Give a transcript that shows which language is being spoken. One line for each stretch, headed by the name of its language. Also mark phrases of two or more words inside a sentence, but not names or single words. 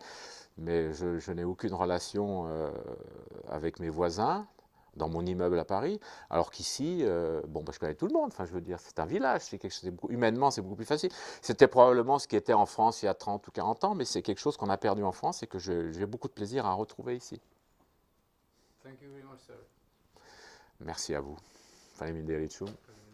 French: Mais je n'ai aucune relation avec mes voisins dans mon immeuble à Paris, alors qu'ici, je connais tout le monde, enfin, je veux dire, c'est un village, humainement, c'est beaucoup plus facile. C'était probablement ce qui était en France il y a 30 ou 40 ans, mais c'est quelque chose qu'on a perdu en France et que j'ai beaucoup de plaisir à retrouver ici.
English: Thank you very much, sir.
French: Merci à vous.
Albanian: Faleminderit shumë.